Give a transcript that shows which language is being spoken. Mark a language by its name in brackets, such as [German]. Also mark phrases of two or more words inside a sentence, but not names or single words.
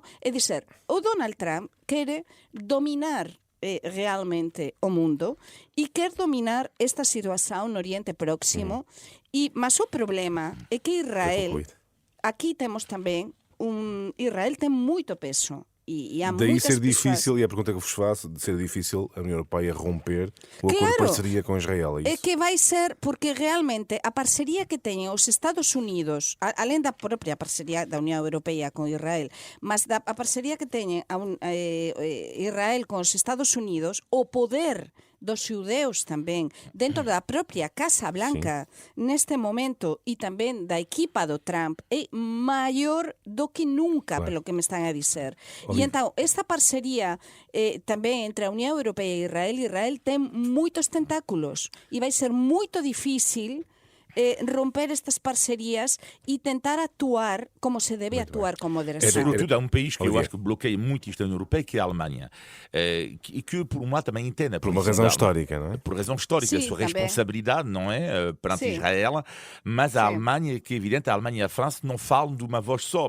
[Galician] É dizer, o Donald Trump quere dominar realmente o mundo e quer dominar esta situación no Oriente Próximo, mas o problema é que Israel, aquí temos tamén, Israel ten moito peso. [Portuguese] E há daí ser pessoas... difícil, e a pergunta que vos faço, de ser difícil a União Europeia romper o acordo de parceria com Israel. É [Galician] que vai ser, porque realmente a parceria que teñen os Estados Unidos, além da própria parceria da Unión Europeia con Israel, mas a parceria que teñen Israel con os Estados Unidos, o poder dos xudeus tamén, dentro da propia Casa Blanca, neste momento, e tamén da equipa do Trump, é maior do que nunca, pelo que me están a dizer. E então, esta parcería tamén entre a Unión Europea e Israel ten moitos tentáculos, e vai ser moito difícil romper estas parcerias e tentar atuar como se deve atuar com moderação. [Portuguese] Sobretudo, há um país que eu acho que bloqueia muito isto na União Europeia, que é a Alemanha. E que, por um lado, também entende. Por uma razão histórica, não é? Por razão histórica, sim, a sua também. responsabilidade, não é? Perante Israel. Mas a Alemanha, que é evidente, a Alemanha e a França não falam de uma voz só.